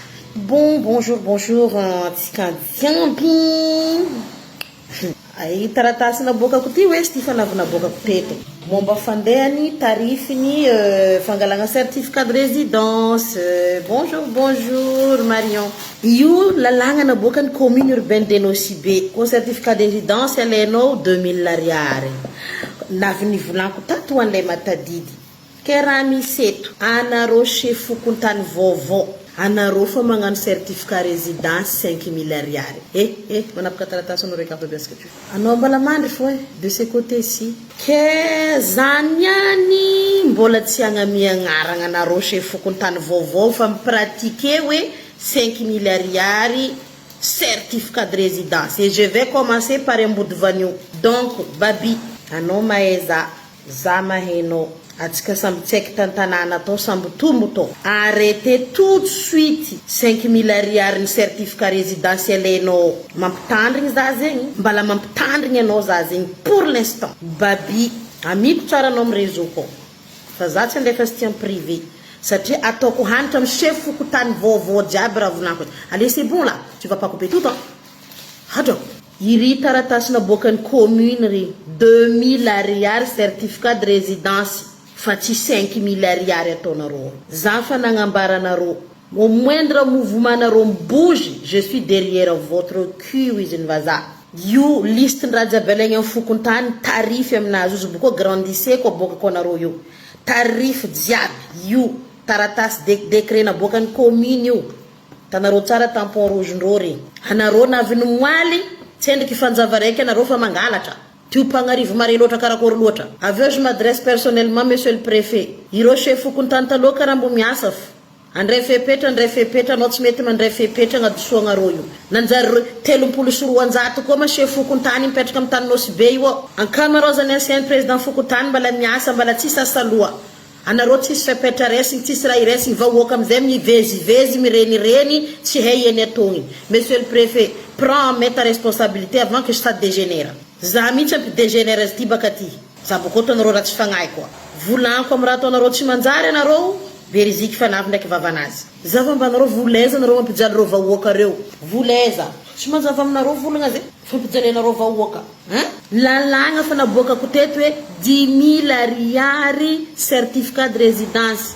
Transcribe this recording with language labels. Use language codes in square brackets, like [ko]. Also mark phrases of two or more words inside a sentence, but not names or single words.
[mg] Bonjour, tsika jiamby. Ay taratasy naboakako ty hoe ty fanavana boakako teto. Momba fandehany, tarifiny, fangalana [fr] certificat de résidence. Bonjour Marion. [mg] Io lalagna naboakany [fr] commune urbaine de Nosy-Be. [mg] Ko [fr] certificat de résidence [mg] alainao 2000 ariary. Navy nivolanko tato an'ilay matadidy. Ke raha misy eto, anareo chefokontany vaovao. Anareo fa magnano [fr] certificat résidence [mg] 5000 ariary. Manapaka taratasy anao reka abiasika ty. Anao mbala mandry fo [fr] de ce côté-ci. [mg] Ke zany any mbola tsy agnamia agnarana anareo chefokontany vaovao fa mipratike hoe 5000 ariary [fr] certificat de résidence. Et je vais commencer par Ambody Vanio. [mg] Donc, Babi, anao maeza, za mahainao. Atsika samby tsaiky tantanana atao samby tombo to. [fr] Arrêtez tout de suite [mg] 5000 ariary ny [fr] certificat résidentiel [mg] enao. Mampitandrigny za zegny, mbala mampitandrigny anao za zegny [fr] pour l'instant. [mg] Babi, amiko tsara anao amin'ny réseau ko. Fa za tsy andefa sy tiens privé. Satria ataoko hanitra amin'ny chef fokotany vaovao jiaby raha volanako. [fr] Allez, c'est bon là, tu vas pas couper tout hein. [mg] Hadro. Iri taratasy naboakany commune ry 2000 ariary [fr] certificat de résidence. [mg] Fa tsy 5000 ariary ataonareo. Za fa nagnambaranareo. [fr] Au moindre mouvement nareo bouge, je suis derrière votre cul [mg] iziny vaza. Io liste ndraha jiaby alaigny amin'ny fokontany tarify aminazy izy boko grandissé ko bokako anareo io. Tarify jiaby io taratasy décret naboakany commune io. Tanareo tsara [fr] tampon rouge [mg] ndreo regny. Anareo naviny moaly tsendriky fanjava raiky anareo fa mangalatra. Tu panarivo mari loatra karakory loatra. [fr] Aveo je m'adresse personnellement monsieur le préfet. [mg] Iro chef fokontany taloha karaha mbo miasa fa. Andray fepetra anao tsy mety mandray fepetra agnadosoagna rô io. Nanjary 34 koa ma chef fokontany mipetraka amin'ny tany Nosy-Be io. Ankamarozany [fr] ancien président [mg] fokontany mbala miasa mbala tsisy asaloha. Anareo tsisy fepetra resiny, tsisy raha iresiny vahoaka amizay mivezivezy mirenireny tsy hay eny atogny. [fr] Monsieur le préfet, prends ta responsabilité avant que ça dégénère. [mg] Za mihitsy ampidégénère azy ty baka ty. Za bokoto anareo raha tsy fagnahy koa. Volanko amin'ny raha ataonareo tsy manjary anareo, beriziky fanavy ndraiky vavanazy. Za fa mba anareo voleza anareo mampijaly reo vahoaka reo. Voleza. Tsy manjava aminareo volagna zay. Fampijaly anareo vahoaka. Lalagna fa naboakako teto hoe 10 000 ariary [fr] certificat de résidence.